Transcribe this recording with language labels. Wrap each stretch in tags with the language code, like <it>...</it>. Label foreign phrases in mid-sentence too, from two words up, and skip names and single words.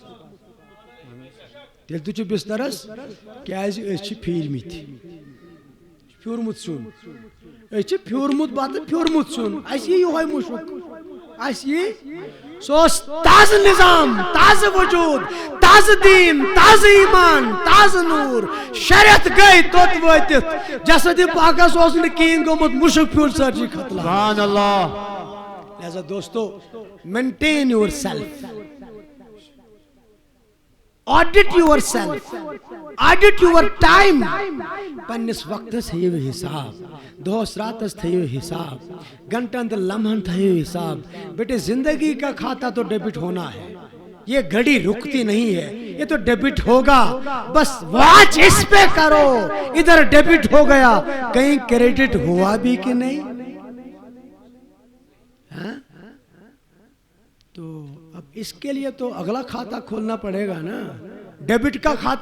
<ks>تیٚلہِ تہِ چھُ بسترس کیٛازِ أسۍ چھِ پھیٖرمٕتۍ پھیوٗرمُت سیُن أسۍ چھِ پھیوٗرمُت بتہٕ پھیوٗرمُت سیُن اسہِ یی یِہوے مُشُک اسہِ یی سُہ اوس تازٕ نظام تازٕ وجوٗد تازٕ دیٖن تازٕ ایٖمان تازٕ نوٗر 6 رٮ۪تھ گٔے توٚت وٲتِتھ جسدِ پاکس اوس نہٕ کِہیٖنۍ گوٚمُت مُشُک پھیوٗر سٲرسٕے ختلان</ks> <ar>سبحان اللہ</ar> <ur>لہذا دوستو</ur> <en>maintain your self audit your self audit your time</en> <ks>پنس وقتس تھیو حساب دہس راتس تھیو حساب گھنٹن تو لمحن تھیو حساب</ks> <ur>بیٹے زندگی کا کھاتا تو ڈیبٹ ہونا ہے یہ گھڑی رکتی نہیں ہے یہ تو ڈیبٹ ہوگا بس واچ اس پہ کرو ادھر ڈیبٹ ہو گیا کہیں کریڈٹ ہوا بھی کہ نہیں تو اب اس کے لیے تو اگلا کھاتا کھولنا پڑے گا نا ڈیبٹ کا کھاتا</ur>